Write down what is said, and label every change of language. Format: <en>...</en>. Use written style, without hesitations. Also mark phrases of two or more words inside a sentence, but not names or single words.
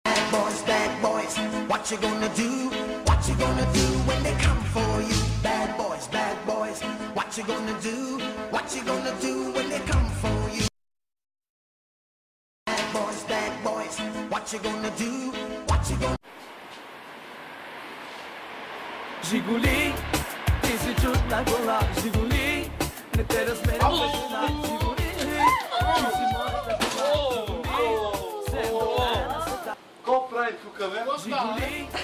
<en>bad boys, what you gonna do? What you gonna do when they come for you? Bad boys, what you gonna do? What you gonna do when they come for you? Bad boys, what you gonna do? What you gonna...</en> <bg>Жигули, ти си чудна кола, Жигули, не те размеря на Жигули, ти си моята кола, Какво прави тук, бе? Жигули,</bg>